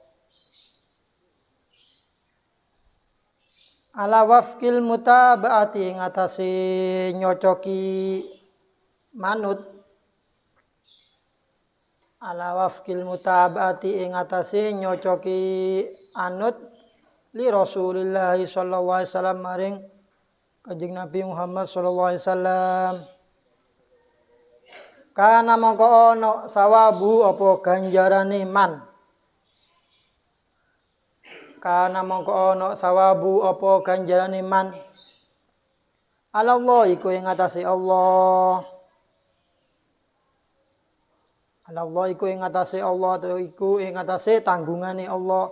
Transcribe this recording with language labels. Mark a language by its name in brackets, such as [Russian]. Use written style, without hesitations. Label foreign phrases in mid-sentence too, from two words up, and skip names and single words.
[Arabic] ala wafqil mutaba'ati [Javanese] ing atase nyocoki manut [Arabic] ala wafqil mutaba'ati [Javanese] ing atase nyocoki anut [Arabic] li Rasulillah sallallahu alaihi wasallam [Javanese] maring Kanjeng Nabi Muhammad [Arabic] sallallahu alaihi wasallam. [Javanese] Kana mongko ana sawabu apa ganjarane man. Kana mongko ana sawabu apa ganjarane man. Allah iku ing atase Allah. Allah iku ing atase Allah atau iku ing atase tanggungane Allah.